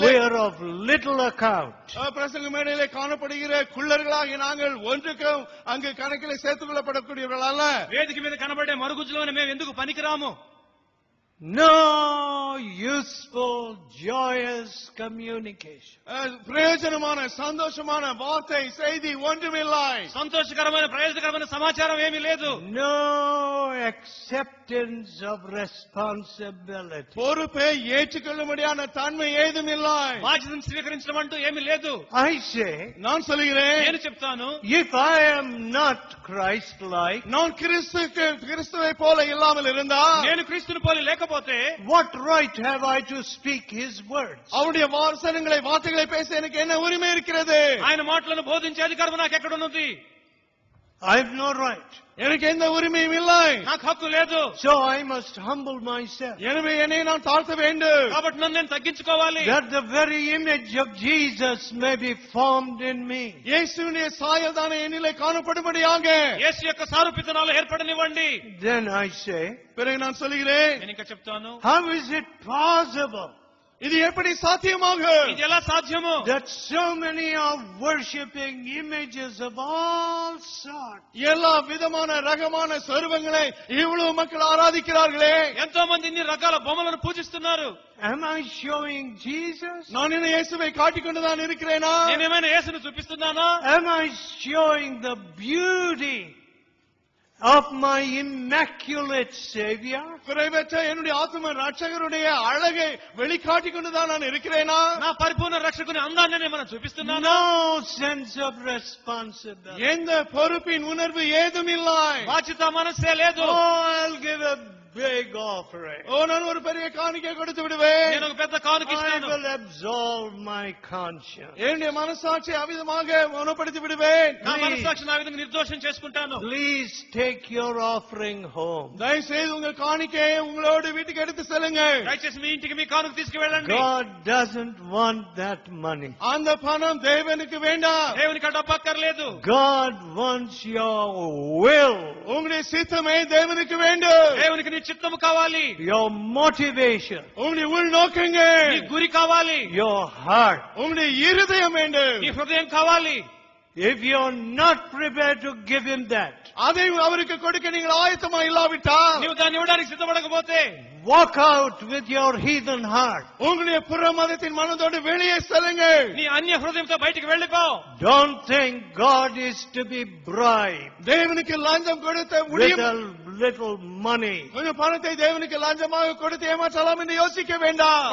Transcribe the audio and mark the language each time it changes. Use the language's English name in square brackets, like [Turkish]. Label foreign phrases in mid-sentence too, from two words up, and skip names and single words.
[English] we are of little account. [Tamil] பிரசங்க மேடையிலே காணப்படுகிற குள்ளர்களாக நாங்கள் ஒன்றுக்கும் அங்கு கணக்கில் சேர்த்துக் கொள்ளப்படக்கூடியவர்கள் அல்ல. [Telugu] వేదిక మీద కనబడే మరుగుజ్జులను మేము ఎందుకు పనికిరాము? [English] No useful, joyous communication. [Telugu] ప్రయోజనమైన సంతోషమైన [Tamil] వార్த்தை செய்தி ஒன்றுமில்லை. [Telugu] సంతోషకరమైన ప్రయోజనకరమైన సమాచారం ఏమీ లేదు. [English] No acceptance of responsibility. [Tamil] பொறுப்பை ஏற்றுக்கொள்ள முடியாத தன்மை ஏதும் இல்லை. [Telugu] బాధ్యతను స్వీకరించడం అంటూ ఏమీ లేదు. [English] I say, [Tamil] நான் சொல்கிறேன், [Telugu] నేను చెప్తాను, [English] if I am not Christ-like, [Tamil] நான் கிறிஸ்துவை போல இல்லாமல் இருந்தால், [Telugu] నేను క్రీస్తుని పోలి లేకపోతే, [English] what right have I to speak His words? [Tamil] அவருடைய வார்த்தைகளை பேச எனக்கு என்ன உரிமை இருக்கிறது? [Telugu] ఆయన మాటలను బోధించే అధికారం నాకు ఎక్కడ ఉన్నది? [English] I have no right. [Tamil] எனக்கு எந்த உரிமையும் இல்லை. [Telugu] నాకు హక్కు లేదు. [English] So I must humble myself. [Tamil] எனவே என்னை நான் தாழ்த்த வேண்டும். [Telugu] కాబట్టి నన్ను నేను తగ్గించుకోవాలి. [English] That the very image of Jesus may be formed in me. [Tamil] இயேசுவின் சாயல் தானே என்னிலே காணப்படும்படியாக [Telugu] యేసు యొక్క సారూప్యతనాలు ఏర్పడనివ్వండి. [English] Then I say, [Tamil] பிறகு நான் சொல்கிறேன், [Telugu] నేను ఇంకా చెప్తాను, [English] how is it possible [Tamil] இது எப்படி சாத்தியமாக, [Telugu] ఇది ఎలా సాధ్యము, [English] that so many are worshipping images of all sorts? [Tamil] எல்லா விதமான ரகமான சொரூபங்களை இவ்வளவு மக்கள் ஆராதிக்கிறார்களே. [Telugu] ఎంతో మంది ఇన్ని రకాల బొమ్మలను పూజిస్తున్నారు. [English] Am I showing Jesus? [Tamil] நான் என்ன இயேசுவை காட்டிக்கொண்டுதான் இருக்கிறேனா? [Telugu] నేనేమైనా యేసును చూపిస్తున్నానా? [English] Am I showing the beauty of my immaculate Savior? [Tamil] குறைவற்ற என்னுடைய ஆத்தும ரட்சகருடைய அழகை வெளிக்காட்டிக் கொண்டுதான் நான் இருக்கிறேனா? [Telugu] నా పరిపూర్ణ రక్షకుని అందాన్ని మనం చూపిస్తున్నానా? [English] No sense of responsibility. [Tamil] எந்த பொறுப்பின் உணர்வு ஏதும் இல்லை. [Telugu] బాధ్యత మనసే లేదు. [English] Oh, I'll give a big offering. [Tamil] நான் ஒரு பெரிய காணிக்கை கொடுத்து விடுவேன். [Telugu] నేను ఒక పెద్ద కానుక [English] I [Telugu] ఇస్తాను. [English] will absolve my conscience. [Tamil] என்னுடைய மனசாட்சி அவிதமாக மௌனப்படுத்தி விடுவேன். [Telugu] నా మనస్సాక్షిని ఆ విధంగా నిర్దోషం చేసుకుంటాను. [English] Please take your offering home. [Tamil] దయచేసి உங்க காணிக்கையை உங்களோடு வீட்டுக்கு எடுத்து செல்லுங்கள். [Telugu] దయచేసి మీ ఇంటికి మీ కానుక తీసుకువెళ్ళండి. [English] God doesn't want that money. [Tamil] அந்த பணம் தேவனுக்கு வேண்டாம். [Telugu] దేవునికి ఆ డబ్బు అక్కర్లేదు. [English] God wants your will. [Tamil] உங்களுடைய சித்தமே தேவனுக்கு வேண்டும். [Telugu] దేవునికి నీ చిత్తము కావాలి. [English] Your motivation. [Tamil] உங்களுடைய உள்நோக்கங்கள். [Telugu] నీ గురి కావాలి. [English] Your heart. [Tamil] உங்களுடைய இருதயம் வேண்டும். [Telugu] నీ హృదయం కావాలి. [English] If you're not prepared to give Him that, [Tamil] அதை அவருக்கு கொடுக்க நீங்கள் ஆயத்தமா இல்லாவிட்டால், [Telugu] నీవు దాన్ని ఇవ్వడానికి సిద్ధపడకపోతే, [English] walk out with your heathen heart. [Tamil] உங்களுடைய புற மதத்தின் மனதோடு வெளியே செல்லுங்கள். [Telugu] నీ అన్య హృదయంతో బయటికి వెళ్ళిపో. [English] Don't think God is to be bribed [Tamil] தேவனுக்கு லஞ்சம் கொடுத்த [English] with [Tamil] முடியும். [English] a little money. [Tamil] கொஞ்சம் பணத்தை தேவனுக்கு லஞ்சமாக கொடுத்து ஏமாற்றலாம் என்று யோசிக்க வேண்டாம்.